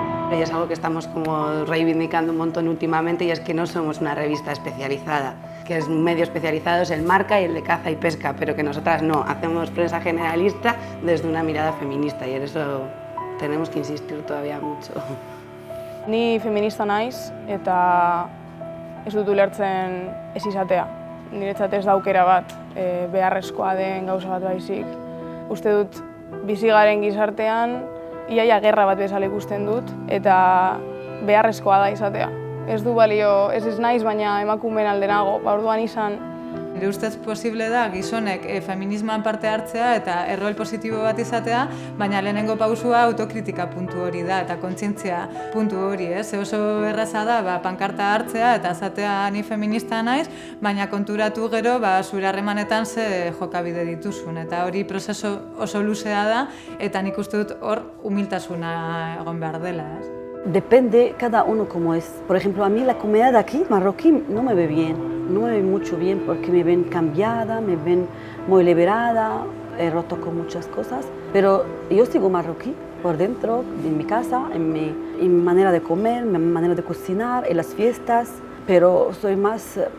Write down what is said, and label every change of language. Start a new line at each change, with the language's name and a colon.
Spanish: Y es algo que estamos como reivindicando un montón últimamente, y es que no somos una revista especializada, que es un medio especializado, es el Marca y el de caza y pesca, pero que nosotras no, hacemos prensa generalista desde una mirada feminista, y en eso tenemos que insistir todavía mucho.
Basque: Ni feminista naiz eta ez dut ulertzen ez izatea. Niretzat ez da aukera bat, beharrezkoa den gauza bat baizik. Uste dut bizi garen gizartean iaia gerra bat bezala ikusten dut eta beharrezkoa da izatea. Ez du balio, ez naiz, baina emakumeen alde nago, orduan izan. Nire ustez posible da gizonek feminismoan parte hartzea eta errol positibo bat izatea, baina lehenengo pausua autokritika puntu hori da eta kontzientzia puntu hori, ez? Oso erraza da pankarta hartzea eta esatea ni feminista naiz, baina konturatu gero zure harremanetan ze jokabide dituzun, eta hori prozesu oso luzea da eta nik uste dut hor humiltasuna egon behar dela, ez?
Spanish: Depende cada uno como es. Por ejemplo, a mí la comunidad de aquí, marroquí, no me ve bien. No me ve mucho bien porque me ven cambiada, me ven muy liberada, he roto con muchas cosas. Pero yo sigo marroquí por dentro, en mi casa, en mi manera de comer, en mi manera de cocinar, en las fiestas. Pero soy más